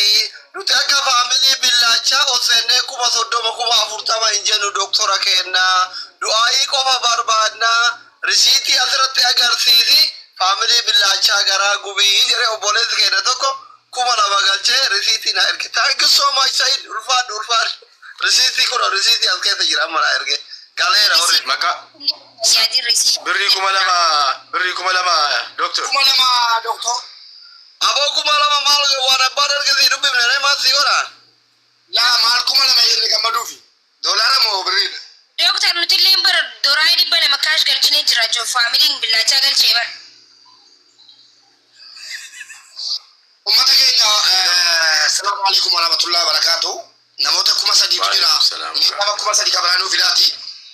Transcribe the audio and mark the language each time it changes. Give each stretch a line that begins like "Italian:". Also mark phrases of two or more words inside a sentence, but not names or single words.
Oromo: Nuti akka faamilii billaacha osennee kuma 30 kuma 40 hin jennu doktora kennaa. Du'aayii qofa barbaadna. Risiitii asirratti agarsiisi. Faamilii billaacha garaa gubii jedhee obboleessi kenna tokko kuma 2 galchee risiitii na erge.
English: Thank you so much Said.
Oromo: Ulfaadhu. Risiitii kun risiitii as keessa jira amma na erge. Galeera horri. Maka. Yaadi risiitii. Birrii kuma lama doctor. Kuma 2 doktor. Aboo kuma 2 maal waan abbaan ergisi dubbifne ne maal si godha? Laa maal kuma 2 jenne gammaduufi. Doolaara moo birriidha? Doktor nuti illee bara dooraa dhibba lama kaash galchinee jira joo faamiliin billaachaa galchee bara. Ummata keenya
Arabic: السلام عليكم ورحمة الله وبركاته.
Oromo: Namoota kuma 3 jira. Nama kuma 3 kabaraanuu fidaati.